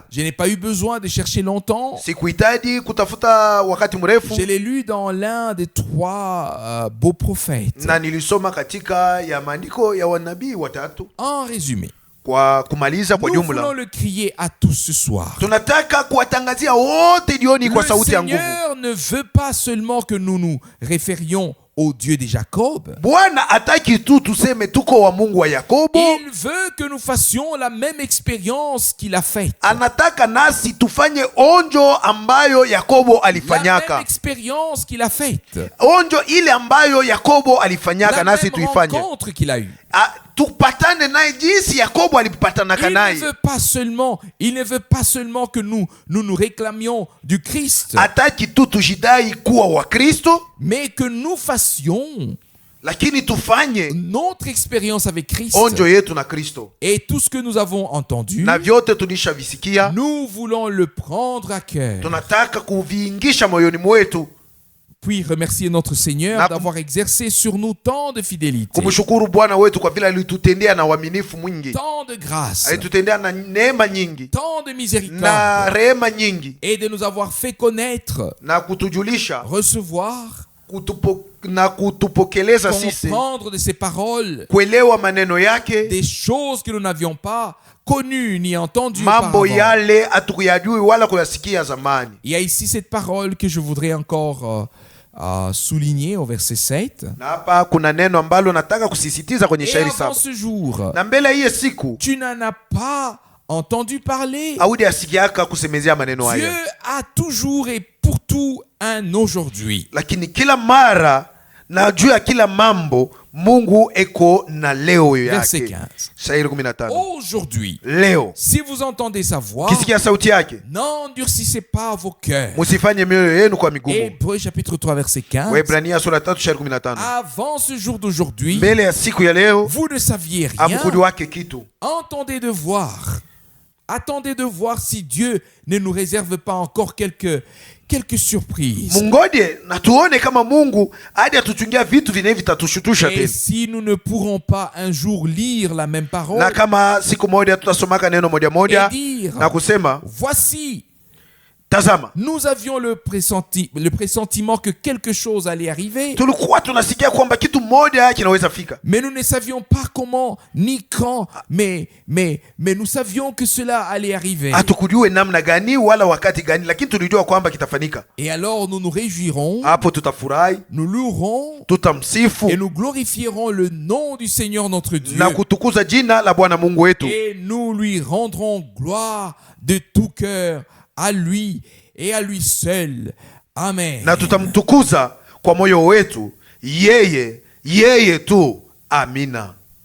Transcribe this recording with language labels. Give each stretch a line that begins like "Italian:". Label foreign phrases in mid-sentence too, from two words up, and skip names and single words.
French: Je n'ai pas eu besoin de chercher longtemps.
Swahili: Sikuhitaji kutafuta wakati mrefu.
French: Je l'ai lu dans l'un des 3 beaux prophètes.
Swahili: Na nilisoma katika ya maandiko ya wanabii watatu.
French: En résumé.
Swahili: Kwa kumaliza kwa jumla.
French: Nous voulons le crier à tous ce soir.
Swahili: Tunataka kuwatangazia wote jioni kwa sauti ya nguvu.
French: Le Seigneur ne veut pas seulement que nous nous référions au Dieu de Jacob.
Swahili: Bwana hataki tu tuseme tuko wa Mungu wa Yakobo.
French: Il veut que nous fassions la même expérience qu'il a faite.
Swahili: Anataka nasi tufanye onjo ambayo Yakobo alifanyaka.
French: La même expérience qu'il a faite.
Swahili: Onjo ile ambayo Yakobo alifanyaka nasi tuifanye.
French: La même rencontre qu'il a eue.
Swahili: Tupatane naye jinsi Yakobo alipatanaka naye.
French: Il ne veut pas seulement que nous réclamions du Christ.
Swahili: Hataki tu tujidai kuwa wa Kristo,
French: mais que nous fassions
Swahili: lakini tufanye
French: notre expérience avec Christ.
Swahili: Onjo yetu na Kristo.
French: Et tout ce que nous avons entendu,
Swahili: na vyote tulishavisikia,
French: nous voulons le prendre à cœur.
Swahili: Tunataka kuviingisha moyoni mwetu.
French: Puis remercier notre Seigneur d'avoir exercé sur nous tant de fidélité,
Swahili: kumshukuru Bwana wetu kwa vile alitutendea na uaminifu mwingi,
French: tant de grâce,
Swahili: alitutendea na neema nyingi,
French: tant de miséricorde,
Swahili: na rehema nyingi,
French: et de nous avoir fait connaître,
Swahili: na kutujulisha,
French: recevoir,
Swahili: na kutupokeleza sisi,
French: comprendre de ses paroles,
Swahili: kuelewa maneno yake,
French: des choses que nous n'avions pas connues ni entendues
Swahili: mambo yale hatukuyajui wala kuyasikia zamani.
French: Il y a ici cette parole que je voudrais encore souligner au verset 7.
Swahili: Na hapa kuna neno ambalo nataka kusisitiza kwenye shairi 7.
French: Ce jour,
Swahili: na mbele hiyo siku,
French: tu n'en as pas entendu parler.
Swahili: Audi asikiaka kusemezea maneno haya.
French: Dieu a toujours et pour tout un aujourd'hui.
Swahili: Lakini kila mara na juu ya kila mambo Mungu eko na leo yake.
French: Verset 15.
Swahili: Shairi 15.
French: Aujourd'hui,
Swahili: leo,
French: si vous entendez sa voix,
Swahili: kisikia sauti yake,
French: n'endurcissez pas vos cœurs.
Swahili: Musifanye mioyo yenu kwa migumu.
French: Hébreux chapitre 3 verset 15.
Swahili: Waebrania sura 3 shairi 15.
French: Avant ce jour d'aujourd'hui,
Swahili: mbele ya siku ya leo,
French: vous ne saviez rien.
Swahili: Amkujuwake kitu.
French: Entendez de voir. Attendez de voir si Dieu ne nous réserve pas encore quelques surprises.
Swahili: Mungoje na tuone kama Mungu hadi atuchungia vitu vile vitatushutusha tena.
French: Et si nous ne pourrons pas un jour lire la même parole,
Swahili: na kama siku moja tutasomaka neno moja moja na kusema,
French: voici
Swahili: Tazama.
French: Nous avions le pressentiment que quelque chose allait arriver.
Swahili: Tulikuwa tunasikia kwamba kitu moja kinaweza fika.
French: Mais nous ne savions pas comment ni quand, mais nous savions que cela allait arriver.
Swahili: Hatukujua namna gani wala wakati gani, lakini tulijua kwamba kitafanyika.
French: Et alors nous nous réjouirons.
Swahili: Hapo tutafurahi.
French: Nous louerons.
Swahili: Tutamsifu.
French: Et nous glorifierons le nom du Seigneur notre Dieu.
Swahili: Na kutukuza jina la Bwana Mungu wetu.
French: Et nous lui rendrons gloire de tout cœur. À lui et à lui seul. Amen.
Swahili: Na tutamtukuza kwa moyo wetu, yeye tu. Amina.